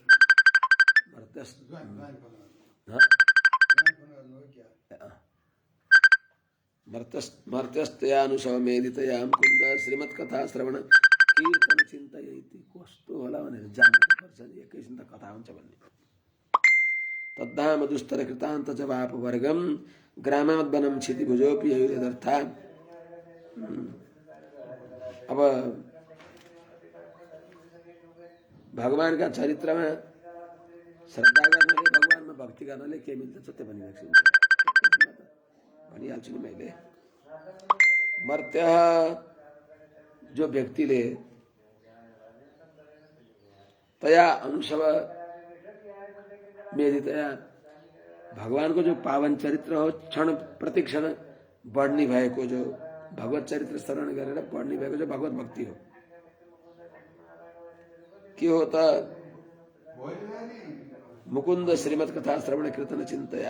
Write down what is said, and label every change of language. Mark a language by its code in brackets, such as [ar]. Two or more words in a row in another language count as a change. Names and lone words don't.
[sa] मर्त्यस्तयानुसव मेदितया मुकुन्द श्रीमत्कथा श्रवण कीर्तन चिन्तयति। [ne] कस्तो होला भनेर जान्नुपर्छ, एकैछिन त कथा हुन्छ भन्ने। [sa] तद्धाम दुस्तर कृतान्त जवाप वर्गम ग्रामाद्वनम क्षितिभुजोपि ययुरदर्था। [ne] अब भगवान का चरित्रमा श्रद्धा गर्नाले भगवानमा भक्ति गर्नाले के मिल्दछ त्यो भनिहाल्छु नि मैले। मर्त्य जो व्यक्तिले [sa] तया अनुसव मेदितया [ne] भगवानको जो पावन चरित्र हो क्षण प्रतिक्षण बढ्ने भएको जो भगवत चरित्र श्रवण गरेर बढ्ने भएको जो भगवत भक्ति हो, के हो त [sa] मुकुन्द श्रीमत कथा श्रवण कीर्तन चिन्तया।